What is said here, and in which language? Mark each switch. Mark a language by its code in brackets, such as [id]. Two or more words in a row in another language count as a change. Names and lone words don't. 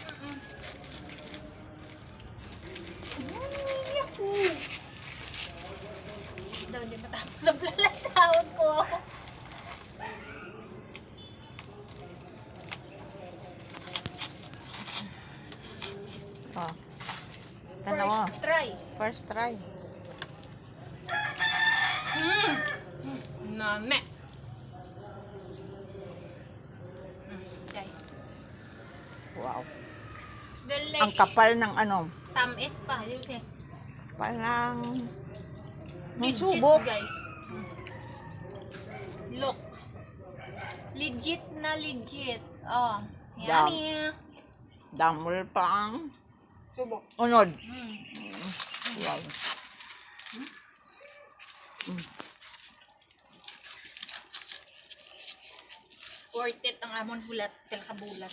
[hil] Daw di matapos ang lalasawag ko. Oh. [tl] Tanaw, [en] First try. first try. Name. Okay. Wow. Delish. [tl] Ang kapal ng ano, Tamis pa. Yun eh. parang may [en] Legit, [tl] subok. [en] guys. Look. Legit na legit. Oh. Yummy. [hil] Damol pa ang [tl] Subok. [hil] unod. Wow. [en] Worth it [hil] ang amon hulat kabulat.